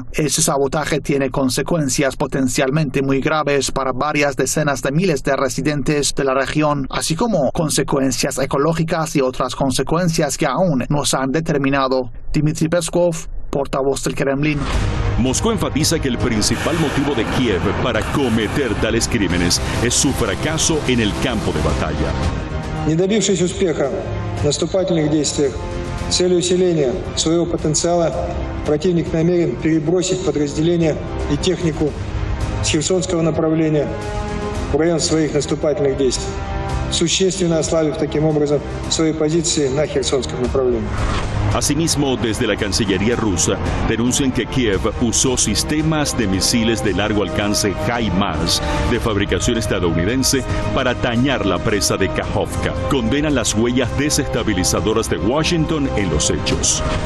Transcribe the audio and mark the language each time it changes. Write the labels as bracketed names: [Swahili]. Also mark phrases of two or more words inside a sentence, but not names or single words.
[Spanish] Ese sabotaje tiene consecuencias potencialmente muy graves para varias decenas de miles de residentes de la región, así como consecuencias ecológicas y otras consecuencias que aún no se han determinado. Dmitry Peskov, portavoz del Kremlin. Moscú enfatiza que el principal motivo de Kiev para cometer tales crímenes es su fracaso en el campo de batalla. [Russian] Не добившись успеха в наступательных действиях с целью усиления своего потенциала, противник намерен перебросить подразделения и технику с Херсонского направления в район своих наступательных действий, существенно ослабив таким образом свои позиции на Херсонском направлении. [Spanish] Asimismo, desde la Cancillería rusa denuncian que Kiev usó sistemas de misiles de largo alcance HIMARS de fabricación estadounidense para dañar la presa de Kakhovka. Condenan las huellas desestabilizadoras de Washington en los hechos.